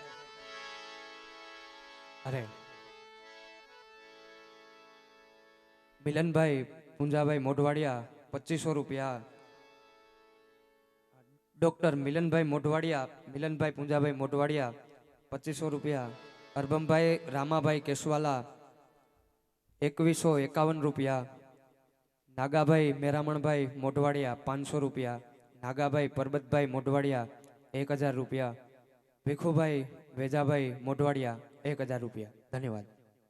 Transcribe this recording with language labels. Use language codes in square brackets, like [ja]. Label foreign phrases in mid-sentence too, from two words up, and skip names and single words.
[hi] अरे मिलन भाई पूंजा भाई मोटवाड़िया 2500 रुपया. डॉक्टर मिलन भाई मोटवाड़िया, मिलन भाई पूंजा भाई मोटवाड़िया 2500 रुपया. अरबम भाई रामा भाई केसवाला 2151 रुपया. नागा भाई मेरामण भाई मोटवाड़िया 500 रुपया. नागाभाई परबतभाई मोटवाड़िया 1000 रुपया. भिखुभाई वेजाभाई मोटवाड़िया 1000 रुपया. धन्यवाद.